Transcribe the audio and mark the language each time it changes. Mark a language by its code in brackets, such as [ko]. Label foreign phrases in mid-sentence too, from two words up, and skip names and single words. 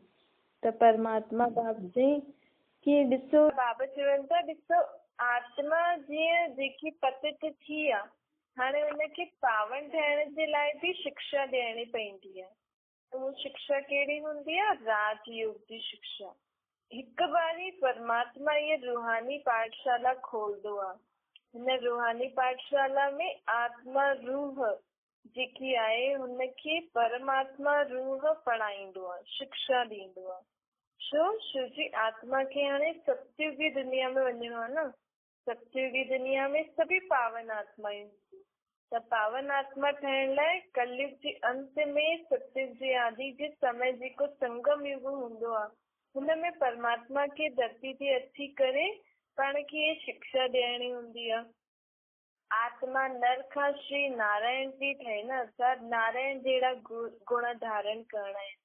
[sd] त परमात्मा बाप चई कि ॾिसो, बाबा चवनि था ॾिसो आत्मा जीअं जेकी पतित थी आहे, हाणे हुनखे पावन ठहिण जे लाइ बि शिक्षा ॾियणी पवंदी आहे। उहा शिक्षा कहिड़ी हूंदी आहे? राजयोग जी शिक्षा। हिकु बारी परमात्मा ये रूहानी पाठशाला खोलंदो आहे। हिन रूहानी पाठशाला में आत्मा रूह जेकी आहे हुनखे परमात्मा रूह पढ़ाईंदो आहे, शिक्षा ॾींदो आहे। छो जी आत्मा खे हाणे सत्युगी दुनिया में वञिणो आहे न। सत्युगी दुनिया में सभी पावन आत्मायूं, त पावन आत्मा ठहिण लाइ कलयुग जे अंत में सत्युग जे आदि जे समय जेको संगम युग हूंदो आहे, हुनमें परमात्मा खे धरती ते अची करे पाण खे शिक्षा ॾियणी हूंदी आहे। आत्मा नर खां श्री नारायण थी ठहे न, अर्थात नारायण जहिड़ा गुण धारण करणा आहिनि।